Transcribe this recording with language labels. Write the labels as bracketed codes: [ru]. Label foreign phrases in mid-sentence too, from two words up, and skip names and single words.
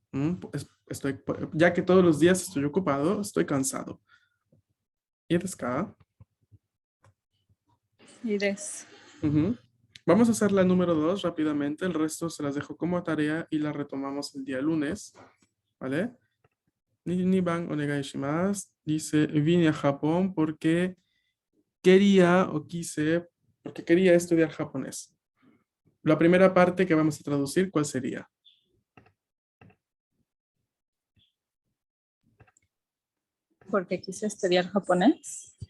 [es] Ya que todos los días estoy ocupado, estoy cansado. ¿Y desu ka? Y des. Vamos a hacer la número 2 rápidamente. El resto se las dejo como tarea y la retomamos el día lunes. ¿Vale? [ja] 二番お願いします. [es] Dice, vine a Japón porque quería estudiar japonés. La primera parte que vamos a traducir, ¿cuál sería? Porque quise estudiar japonés.